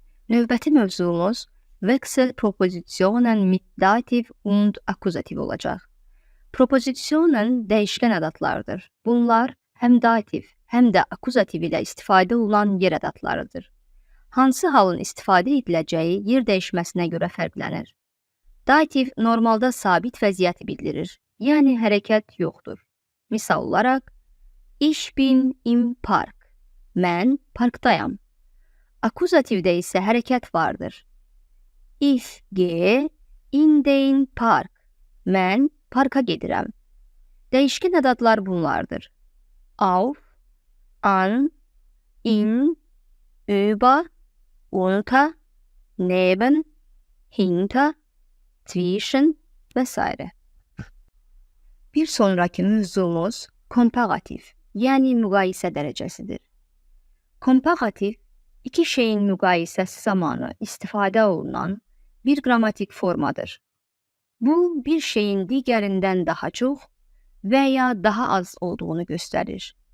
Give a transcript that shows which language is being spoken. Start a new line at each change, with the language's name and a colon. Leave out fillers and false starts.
Azerbaijani: Növbəti mövzumuz
German: Wechselpropositionen mit Dativ und Akkusativ
Azerbaijani: olacaq. Propositionen dəyişkən ədatlardır. Bunlar həm dativ, həm də akkusativ ilə istifadə olunan yer ədatlarıdır. Hansı halın istifadə ediləcəyi yer dəyişməsinə görə fərqlənir. Dativ normalda sabit vəziyyəti bildirir, yəni hərəkət yoxdur. Misal olaraq,
German: Ich bin im Park.
Azerbaijani: Mən parkdayam. Akkusativdə isə hərəkət vardır.
German: Ich gehe in den Park.
Azerbaijani: Mən parka gedirəm. Dəyişkən ədadlar bunlardır.
German: Auf, an, in, über, unter, neben, hinter, zwischen vs.
Azerbaijani: Bir sonraki mövzumuz komparativ, yəni müqayisə dərəcəsidir. Komparativ, iki şeyin müqayisəsi zamanı istifadə olunan bir qrammatik formadır. Bu, bir şeyin digərindən daha çox və ya daha az olduğunu göstərir.